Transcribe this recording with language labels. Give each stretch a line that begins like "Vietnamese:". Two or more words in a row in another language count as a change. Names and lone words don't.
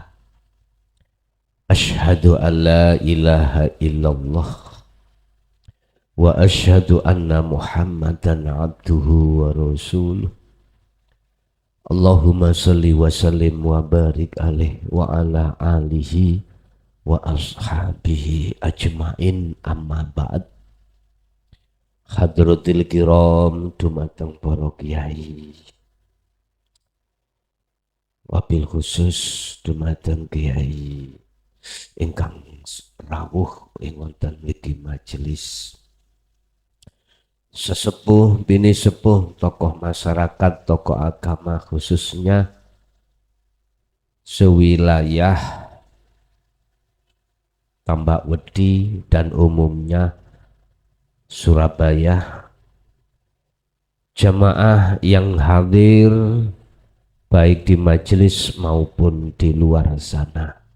Arabic: أشهد أن لا إله إلا الله وأشهد أن محمدا عبده ورسوله. اللهم صل وسلم وبارك عليه وعلى آله وأصحابه أجمعين، أما بعد. حضرات الكرام,
Javanese: dumateng para kiai,
Arabic: وبالخصوص
Javanese: dumateng kiai ingkang rawuh ing wonten niki majelis, sesepuh bini sepuh,
Indonesian: tokoh masyarakat, tokoh agama, khususnya sewilayah Tambak Wedi dan umumnya Surabaya, jamaah yang hadir baik di majelis maupun di luar sana.